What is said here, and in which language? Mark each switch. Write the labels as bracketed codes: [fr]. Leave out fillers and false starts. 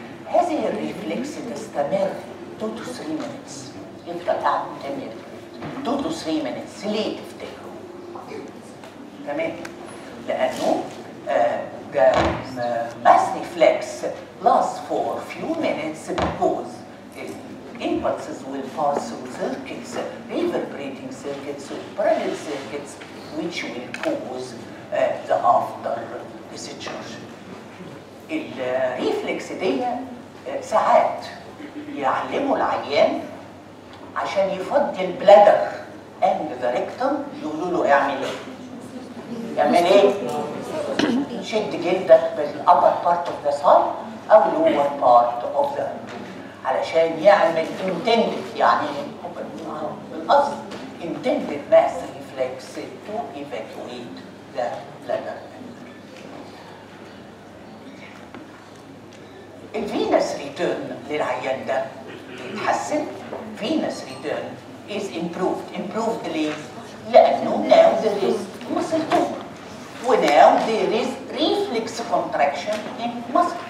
[ar] هذه الريفلكس تستمر [en] 2 to 3 minutes. [ar] يفضل قاعد مكمل [en] 2 to 3 minutes. [ar] ليه تفتكروا؟ تمام؟ لأنه [en] the mass reflex lasts for few minutes because impulses will pass through circuits, reverberating circuits, parallel circuits, which will cause the after discharge. [ar] الريفلكس دي ساعات يعلموا العيان عشان يفضي البلادر [en] and the rectum، [ar] يقولوا له اعمل ايه؟ يعمل ايه؟ شد جلدك بال [en] upper part of the thigh [ar] او [en] lower part of the abdomen [ar] علشان يعمل intended، يعني بالقصد [en] intended mass reflex to evacuate the bladder. [ar] الفينس ريتيرن للعيان ده يتحسن. [en] venous return is improved [ar] ليه؟ لأنه [en] now there is muscle tone وناw there is reflex contraction in muscle.